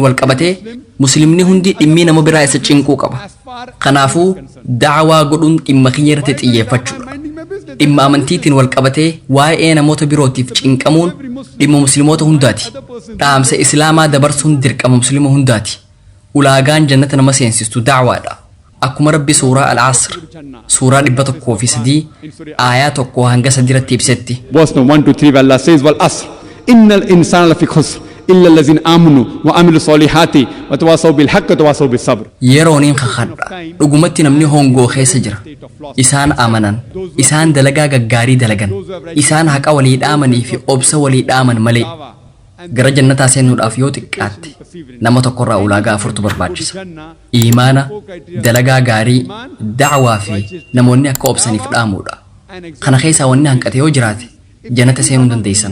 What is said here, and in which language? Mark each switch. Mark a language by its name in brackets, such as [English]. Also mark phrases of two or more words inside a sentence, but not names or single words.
[Oromo] wal qabatee muslimni hundi dhimmii nama biraa isa cinquu qaba kanaafuu da'waa godhuun dhimma kee irratti xiyyeeffachuudha dhimma amantiitiin wal qabatee waa'ee namoota birootiif cinqamuun dhimma musliimoota hundaati dhaamsa islaamaa dabarsuun dirqama muslima hundaati ulaagaan jannata nama seensistu da'waadha akkuma Rabbi suuraa al-Asr suuraa 103 aayaa 1 hanga 3 irratti ibsetti [English] verse 1 to 3 Allah says [Arabic] والعصر إن الإنسان لفي خسر إلا الذين آمنوا وعملوا الصالحات وتواصوا بالحق وتواصوا بالصبر [Oromo] yerooniin kakadha dhugumatti namni hongoo keessa jira isaan amanan isaan dalagaa gaggaarii dalagan isaan haqa walii dhaamanii fi obsa walii dhaaman malee gara jannataa seenuudhaaf yoo xiqqaatte nama tokkorraa ulaagaa 4tu barbaachisa iimaana dalagaa gaarii da'waa fi namoonni akka obsaniif dhaamuudha Kana keessaa wanni hanqate yoo jiraate jannata seenuu dandeessan.